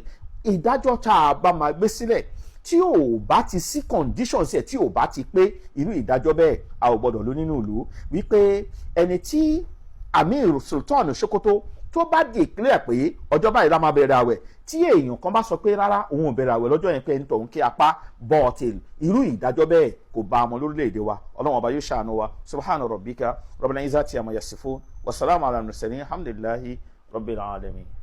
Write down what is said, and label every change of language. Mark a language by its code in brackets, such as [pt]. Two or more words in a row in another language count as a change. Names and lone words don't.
[yo] Ìdájọ́ tá a bá máa gbé sílẹ̀ tí ò bá ti sí conditions ẹ̀, tí ò bá ti pé, irú ìdájọ́ bẹ́ẹ̀ a ò gbọdọ̀ lò nínú ìlú. Wípé ẹni tí Amir Sultan Sokoto tó bá declare pé ọjọ́ báyìí la máa bẹ̀rẹ̀ àwẹ̀ tí èèyàn kan bá sọ pé rárá òun ò bẹ̀rẹ̀ àwẹ̀ lọ́jọ́ yẹn pé ẹni tọ̀hún kí apá bọ́ọ̀tìl irú ìdájọ́ bẹ́ẹ̀ kò bá ọmọ lórílẹ̀‐èdè wa ọlọ́run ọba yóò ṣàánú wa [ar] سبحان ربك رب العزة عما يصفون وسلام على المرسلين الحمد لله رب العالمين.